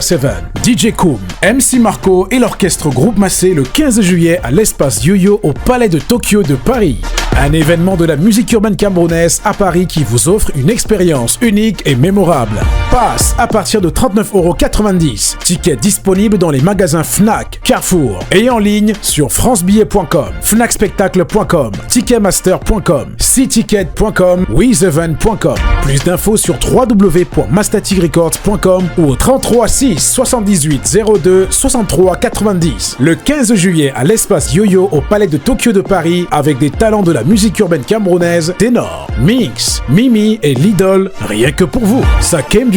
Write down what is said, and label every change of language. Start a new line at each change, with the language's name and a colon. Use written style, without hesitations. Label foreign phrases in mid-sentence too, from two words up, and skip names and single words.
French: Seven, DJ Koum, MC Marco et l'orchestre Groupe Massé le 15 juillet à l'espace Yo-Yo au Palais de Tokyo de Paris. Un événement de la musique urbaine camerounaise à Paris qui vous offre une expérience unique et mémorable. Passe à partir de 39,90 €. Tickets disponibles dans les magasins Fnac, Carrefour et en ligne sur francebillet.com, fnacspectacle.com, ticketmaster.com, cticket.com, wizevent.com. Plus d'infos sur www.mastaticrecords.com ou au 33 6 78 02 63 90. Le 15 juillet à l'espace Yo-Yo au Palais de Tokyo de Paris avec des talents de la musique urbaine camerounaise, Ténor, Mix, Mimi et Lidl, rien que pour vous.